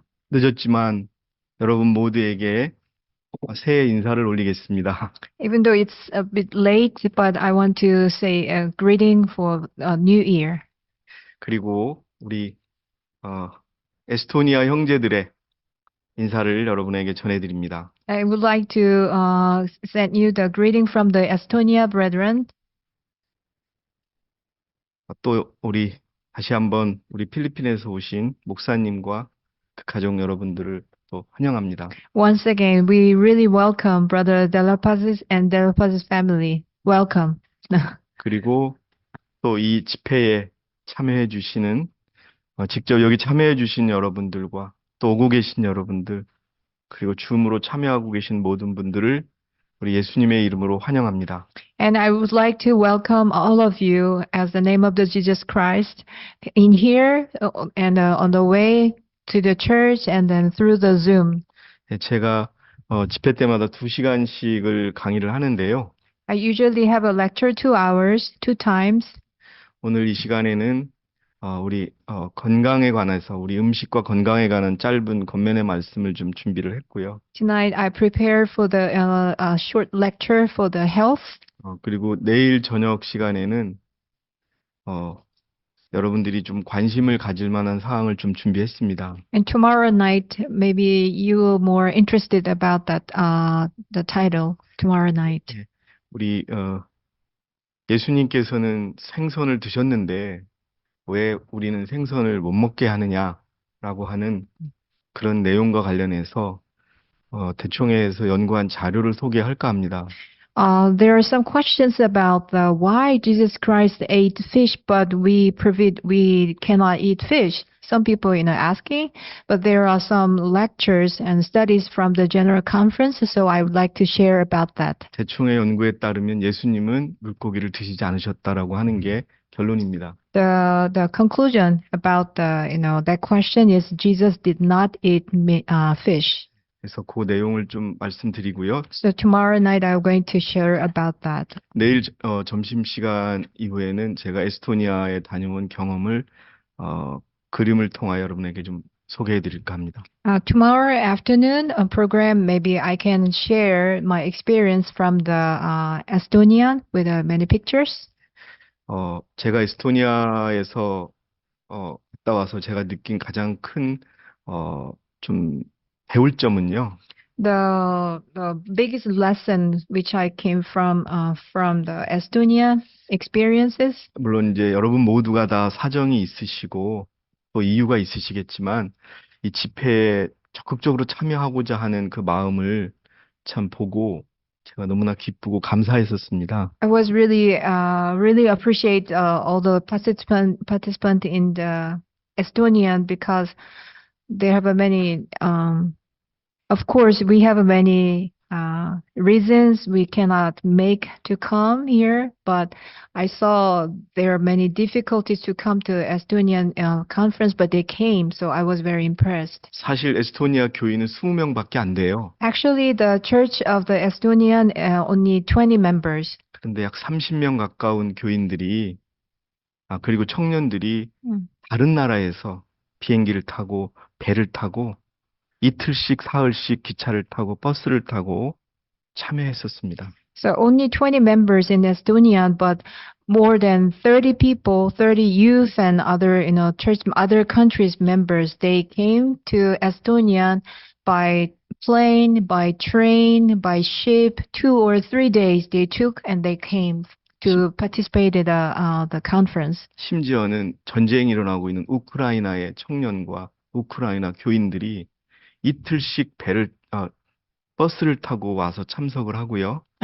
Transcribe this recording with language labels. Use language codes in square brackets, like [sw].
[ko] 늦었지만 여러분 모두에게 새해 인사를 올리겠습니다. [en] Even though it's a bit late, but I want to say a greeting for New Year. [ko] 그리고 우리 에스토니아 형제들의 인사를 여러분에게 전해드립니다. [en] I would like to send you the greeting from the Estonia brethren. [ko] 또 다시 한번 우리 필리핀에서 오신 목사님과 그 가족 여러분들을 또 환영합니다. [en] Once again, we really welcome Brother De La Paz's and De La Paz's family. Welcome. [ko] 그리고 또 이 집회에 참여해 주시는 직접 여기 참여해 주신 여러분들과 또 오고 계신 여러분들 그리고 줌으로 참여하고 계신 모든 분들을 우리 예수님의 이름으로 환영합니다. [en] And I would like to welcome all of you as the name of the Jesus Christ in here and on the way to the church and then through the Zoom. [ko] 제가 집회 때마다 2시간씩을 강의를 하는데요. [en] I usually have a lecture 2 hours, 2 times. [ko] 오늘 이 시간에는 우리 건강에 관해서 우리 음식과 건강에 관한 짧은 겉면의 말씀을 좀 준비를 했고요. [en] Tonight I prepared for the short lecture for the health. [ko] 그리고 내일 저녁 시간에는 여러분들이 좀 관심을 가질 만한 사항을 좀 준비했습니다. [en] And tomorrow night, maybe you are more interested about that, the title tomorrow night. [ko] 우리 예수님께서는 생선을 드셨는데 왜 우리는 생선을 못 먹게 하느냐라고 하는 그런 내용과 관련해서 대총회에서 연구한 자료를 소개할까 합니다. [en] There are some questions about why Jesus Christ ate fish, but we cannot eat fish. Some people, asking, but there are some lectures and studies from the General Conference, so I would like to share about that. [ko] 대총회 연구에 따르면 예수님은 물고기를 드시지 않으셨다라고 하는 게 결론입니다. [en] The conclusion about that question is Jesus did not eat fish. [ko] 그래서 그 내용을 좀 말씀드리고요. [en] So tomorrow night I'm going to share about that. [ko] 내일 점심시간 이후에는 제가 에스토니아에 다녀온 경험을 그림을 통하여 여러분에게 좀 소개해 드릴까 합니다. [en] Tomorrow afternoon program, maybe I can share my experience from the Estonia with many pictures. [ko] 제가 에스토니아에서 갔다 와서 제가 느낀 가장 큰 좀 배울 점은요. [en] The biggest lesson which I came from the Estonia experiences. [ko] 물론 이제 여러분 모두가 다 사정이 있으시고 또 이유가 있으시겠지만 이 집회에 적극적으로 참여하고자 하는 그 마음을 참 보고 제가 너무나 기쁘고 감사했었습니다. [en] I was really appreciate all the participant in the Estonian because they have many of course we have many reasons we cannot make to come here, but I saw there are many difficulties to come to Estonian conference, but they came, so I was very impressed. [ko] 사실 에스토니아 교인은 20명밖에 안 돼요. [en] Actually, the church of the Estonian only 20 members. [ko] 그런데 약 30명 가까운 교인들이 그리고 청년들이 다른 나라에서 비행기를 타고 배를 타고 이틀씩 사흘씩 기차를 타고 버스를 타고 참여했었습니다. [en] So only 20 members in Estonia, but more than 30 people, 30 youth and other, church, other countries members, they came to Estonia by plane, by train, by ship, 2 or 3 days they took and they came to participate in the conference. [ko] 심지어는 전쟁이 일어나고 있는 우크라이나의 청년과 우크라이나 교인들이 이틀씩 버스를 타고 와서 참석을 하고요.